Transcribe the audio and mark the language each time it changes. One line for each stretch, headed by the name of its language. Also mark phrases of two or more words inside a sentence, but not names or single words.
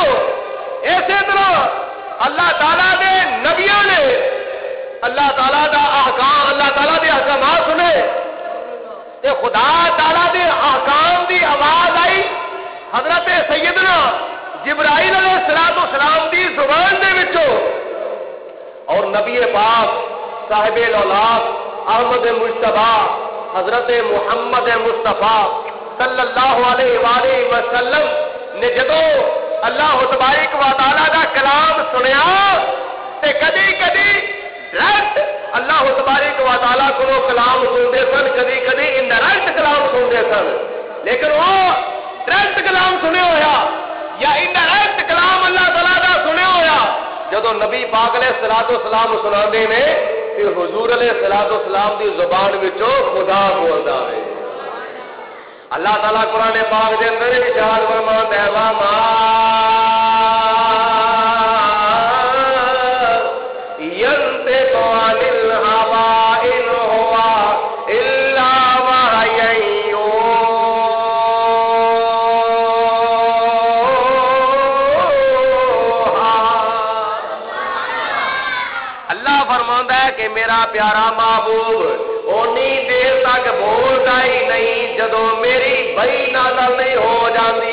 Punjabi: اسی طرح اللہ تعالیٰ دے نبیوں نے اللہ تعالیٰ دا احکام، اللہ تعالیٰ دے احکامات سنے تے خدا تعالیٰ دے احکام دی آواز آئی حضرت سیدنا جبرائیل علیہ السلام دی زبان دے وچوں۔ اور نبی پاک صاحب الاولاد احمد مجتبی حضرت محمد مصطفیٰ صلی اللہ علیہ وآلہ وسلم نے جدو اللہ تبارک و تعالی کا کلام سنیا تے کدی کدی ڈائریکٹ اللہ تبارک و تعالی کو کلام سنتے سن، کدی کدی انڈائریکٹ کلام سنتے سن، لیکن وہ ڈائریکٹ کلام سنے ہویا یا انڈائریکٹ کلام اللہ تعالی کا سنے ہویا جدو نبی پاک علیہ الصلوۃ والسلام سناندے نے تے حضور علیہ الصلوۃ والسلام دی زبان وچوں خدا بولدا ہے۔ اللہ تعالیٰ قرآن پاک دے اندر ارشاد فرماتا ہے وما
Arabic: ينطق عن الهوى إن هو إلا وحي
Urdu: اللہ فرماتا ہے کہ میرا پیارا محبوب اونی دیر تک بولتا ہی نہیں جدو میری وحی نازل نہیں ہو جاتی۔